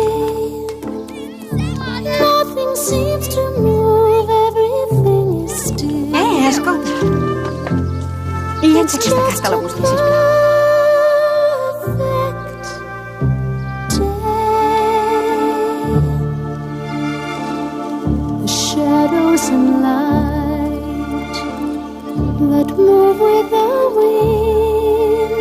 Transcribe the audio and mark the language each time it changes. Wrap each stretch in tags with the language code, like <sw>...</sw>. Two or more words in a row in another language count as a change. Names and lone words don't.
<en>Nothing seems to move, everything is still.</en> <ca>Escolta. Llença aquesta carta a la bústia, sisplau.</ca> <en>The shadows and light that move with the wind.</en>